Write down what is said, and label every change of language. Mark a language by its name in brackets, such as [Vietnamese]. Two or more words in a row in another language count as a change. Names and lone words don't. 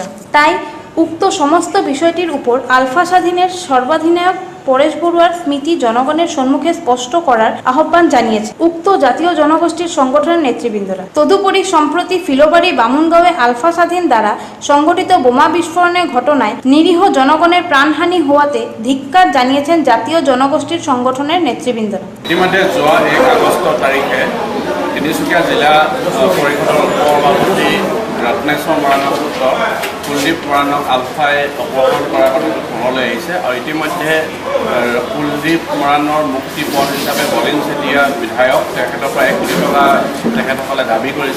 [Bangla] তাই উক্ত সমস্ত বিষয়টির উপর আলফা স্বাধীনের সর্বাধিনায়ক পরেশ বড়ুয়ার স্মৃতি জনগণের সম্মুখে স্পষ্ট করার আহ্বান জানিয়েছে উক্ত জাতীয় জনগোষ্ঠীর সংগঠনের নেতৃবৃন্দরা। তদুপরি সম্প্রতি ফিলোবাড়ি বামুনগাঁওয়ে আলফা স্বাধীন দ্বারা সংগঠিত বোমা বিস্ফোরণের ঘটনায় নিরীহ জনগণের প্রাণহানি হওয়াতে ধিক্কার জানিয়েছেন জাতীয় জনগোষ্ঠীর সংগঠনের নেতৃবৃন্দরা। [Assamese] ইতিমধ্যে যোৱা 1 আগষ্ট তাৰিখে তিনিচুকীয়া জিলা পৰিষদৰ সভাপতি ৰত্নেশ্বৰ মৰাণৰ পুত্ৰ কুলদীপ মৰাণক আলফাই অপহৰণ কৰাৰ কথাটো পোহৰলৈ আহিছে আৰু ইতিমধ্যে কুলদীপ মৰাণৰ মুক্তিপণ হিচাপে বলিন চেতিয়া বিধায়ক তেখেতৰ পৰা 1 কোটি টকা তেখেতসকলে দাবী কৰিছে।